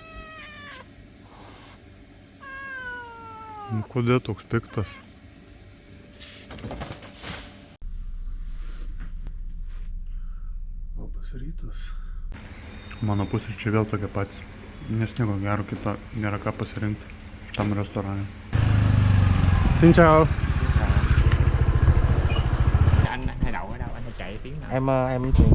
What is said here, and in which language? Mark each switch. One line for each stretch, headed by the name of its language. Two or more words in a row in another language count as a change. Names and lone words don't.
Lithuanian: Nu kodėl toks piktas? Labas rytas. Mano pusryčiai vėl tokie patys, nes nieko gero kito nėra ką pasirinkti šitam restorane.
Vietnamese: Xin chào. Anh thay đậu ở đâu? Anh chạy tiếng nào? Em chuyển